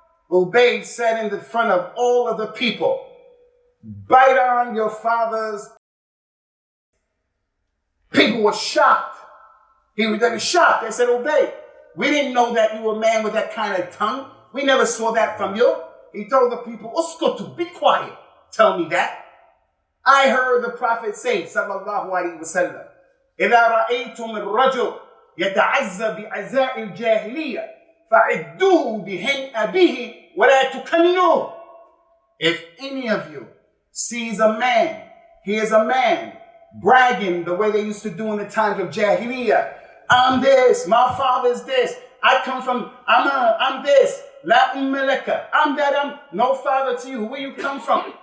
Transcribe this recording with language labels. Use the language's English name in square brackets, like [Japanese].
[English] Ubayd said in the front of all of the people, bite on your father's. People were shocked. They were shocked. They said, Ubayd, we didn't know that you were a man with that kind of tongue. We never saw that from you. He told the people, Uskutu, be quiet. Tell me that. I heard the Prophet say, [Arabic] sallallahu alayhi wa sallam, إِذَا رَأَيْتُمُ الرَّجُلِ يَتَعَزَّ بِعَزَاءِ الْجَاهِلِيَّةِ فَعِدُّوهُ بِهِنْ أَبِيهِ وَلَا تُكَنُّوهُ. [English] If any of you sees a man, hears a man bragging the way they used to do in the times of Jahiliyyah, I'm this, my father's this, I come from, I'm this, La Ummalaka, I'm that, I'm no father to you, where you come from?